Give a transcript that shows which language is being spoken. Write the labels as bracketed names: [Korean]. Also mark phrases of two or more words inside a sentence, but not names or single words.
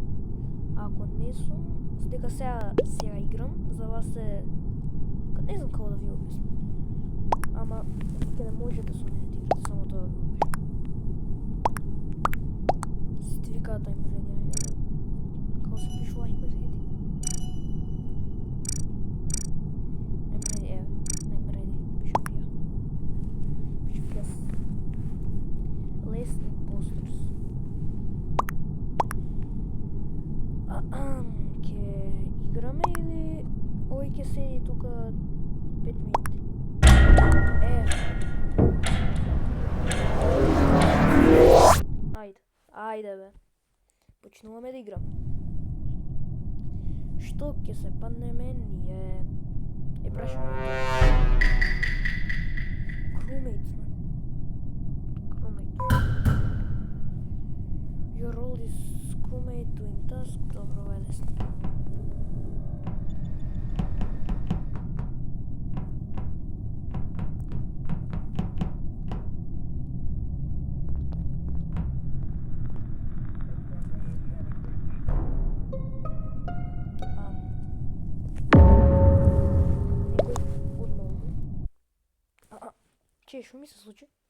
[Macedonian] А ако не сум, дека сега играм, за вас е не знам како да ви објаснам. Ама ќе не можете со мене да играте, само тоа да ви објаснам. Сите викаат [English] I'm ready, [Macedonian] како се пишува [English] I'm ready. I'm ready, еве, I'm ready, [Macedonian] пишав ја. Пишав јас. [English] Less imposters. [Macedonian] Ќе играме или овој ќе седи тука 5 минути? Ајде бе. Почнуваме да играме. Што ќе се паднеме ние? Прашаме. Crewmates сме. Crewmate. [English] Your role is crewmate doing task. [Macedonian] Добро, ова е лесно. Што ми се случи?